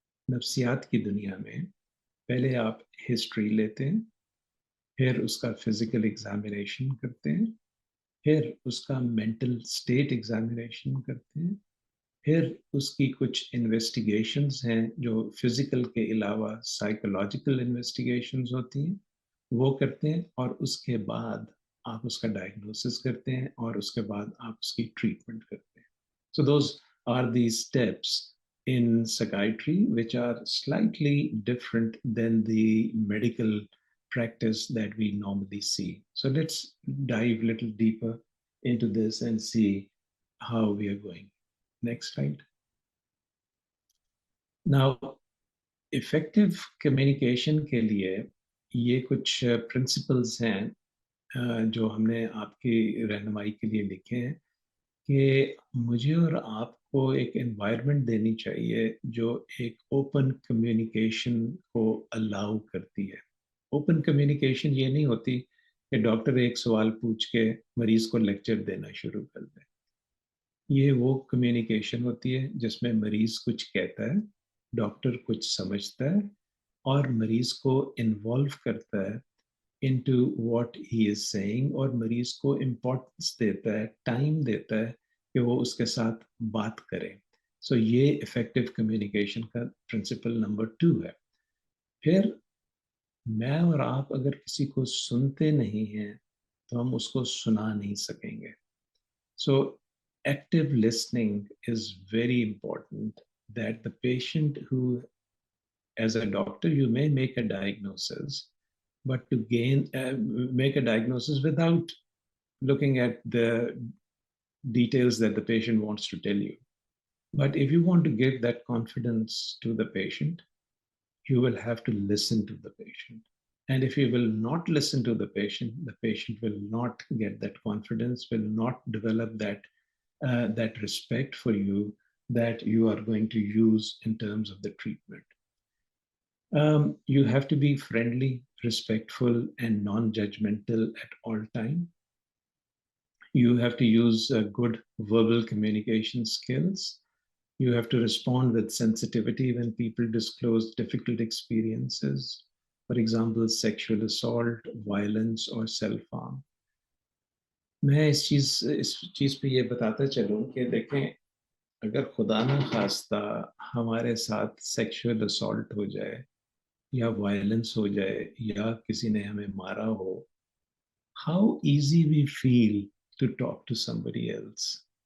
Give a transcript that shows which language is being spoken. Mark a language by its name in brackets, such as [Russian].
[Hindi] नफ्सियात की दुनिया में पहले आप हिस्ट्री लेते हैं, फिर उसका फिजिकल एग्जामिनेशन करते हैं, फिर उसका मेंटल स्टेट एग्जामिनेशन करते हैं, फिर उसकी कुछ इन्वेस्टिगेशंस हैं जो फिजिकल के अलावा साइकोलॉजिकल इन्वेस्टिगेशंस होती हैं, वो करते हैं, और उसके बाद आप उसका डायग्नोसिस करते हैं, और उसके बाद आप उसकी ट्रीटमेंट करते हैं. [English] So those are the steps in psychiatry which are slightly different than the medical practice that we normally see. So let's dive a little deeper into this and see how we are going. Next slide. [Hindi] Now, effective communication के लिए ये कुछ principles हैं जो हमने आपकी रहनुमाई के लिए लिखे हैं कि मुझे और आपको एक environment देनी चाहिए जो एक open communication को allow करती है. Open communication ये नहीं होती कि डॉक्टर एक सवाल पूछ के मरीज को लेक्चर देना शुरू कर दे. ये वो कम्युनिकेशन होती है जिसमें मरीज कुछ कहता है, डॉक्टर कुछ समझता है, और मरीज को इन्वॉल्व करता है [English] into what he is saying, [Hindi] और मरीज को इम्पोर्टेंस देता है, टाइम देता है कि वो उसके साथ बात करे. सो ये इफेक्टिव कम्युनिकेशन का प्रिंसिपल नंबर 2 है. फिर मैं और आप अगर किसी को सुनते नहीं हैं तो हम उसको सुना नहीं सकेंगे. [English] So active listening is very important, that the patient who, as a doctor, you may make a diagnosis, but to make a diagnosis without looking at the details that the patient wants to tell you. But if you want to give that confidence to the patient, you will have to listen to the patient. And if you will not listen to the patient will not get that confidence, will not develop that respect for you that you are going to use in terms of the treatment. You have to be friendly, respectful, and non-judgmental at all time. You have to use good verbal communication skills. You have to respond with sensitivity when people disclose difficult experiences. For example, sexual assault, violence, or self-harm. [Hindi] मैं इस चीज़ पे ये बताता चलूँ कि देखें, अगर खुदा न खास्ता हमारे साथ सेक्सुअल असॉल्ट हो जाए या वायलेंस हो जाए या किसी ने हमें मारा हो, [English] how easy we feel to talk to somebody else.